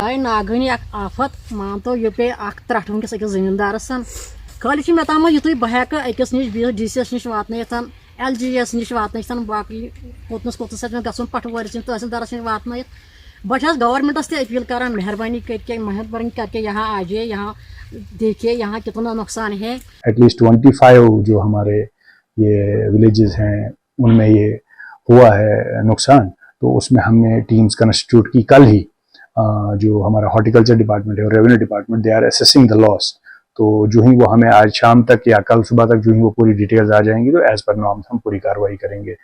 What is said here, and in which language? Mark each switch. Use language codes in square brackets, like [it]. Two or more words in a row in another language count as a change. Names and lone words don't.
[ks] آیہِ ناگہٲنی اکھ آفت مانتو یہِ پیٚیہِ اکھ ترٹھ ونکیٚس أکِس زٔمیٖندارس خٲلی چھُ مےٚ تامَتھ یُتُے بہٕ ہٮ۪کہٕ أکِس نِش بیٚیِس ڈی سی یس نِش واتنٲیِتھ، ایل جی یس نِش واتنٲیِتھ، باقٕے کوٚتنس آسہِ مےٚ گژھُن پٹھوٲرِس نِش تحصیلدارس نِش واتنٲیِتھ۔ بہٕ چھس گورمنٹس تہِ اپیل کران [ur] مہربٲنی کر کے یہاں آ جائیے، یہاں دیکھیے یہاں کتنا نقصان ہے۔ [en] at least [ur] 25 جو ہمارے یہ ولیجز ہیں ان میں یہ ہوا ہے نقصان، تو اس میں ہم نے [en] teams constitute [ur] کی کل ہی، جو ہمارا [en] horticulture department [ur] ہے اور [en] revenue department they are assessing the loss, [ur] تو جو ہی وہ ہمیں آج شام تک یا کل صبح تک جو ہی وہ پوری ڈیٹیلز آ جائیں گی تو [en] as per norms [ur] ہم پوری کارروائی کریں گے.